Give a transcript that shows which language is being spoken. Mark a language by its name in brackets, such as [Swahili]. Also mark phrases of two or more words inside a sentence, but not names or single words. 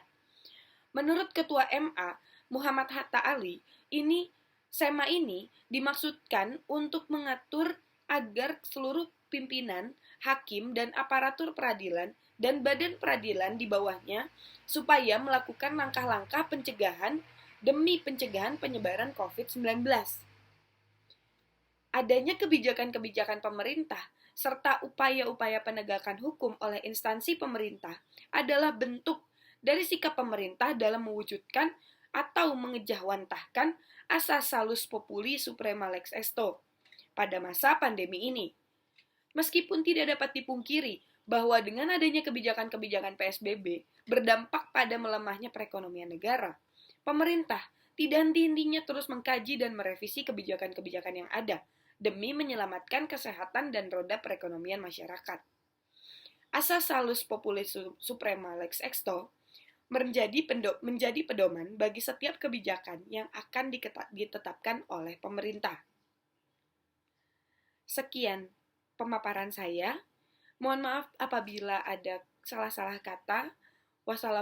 [Indonesian] Menurut Ketua MA, Muhammad Hatta Ali, SEMA ini dimaksudkan untuk mengatur agar seluruh pimpinan, hakim, dan aparatur peradilan dan badan peradilan di bawahnya supaya melakukan langkah-langkah pencegahan demi pencegahan penyebaran COVID-19. Adanya kebijakan-kebijakan pemerintah serta upaya-upaya penegakan hukum oleh instansi pemerintah adalah bentuk dari sikap pemerintah dalam mewujudkan atau mengejawantahkan asas [Latin] salus populi suprema lex esto [Indonesian] pada masa pandemi ini. Meskipun tidak dapat dipungkiri bahwa dengan adanya kebijakan-kebijakan PSBB berdampak pada melemahnya perekonomian negara, pemerintah tidak henti-hentinya terus mengkaji dan merevisi kebijakan-kebijakan yang ada demi menyelamatkan kesehatan dan roda perekonomian masyarakat. Asas [Latin] salus populi suprema lex esto [Indonesian] menjadi pedoman bagi setiap kebijakan yang akan ditetapkan oleh pemerintah. Sekian pemaparan saya. Mohon maaf apabila ada salah-salah kata.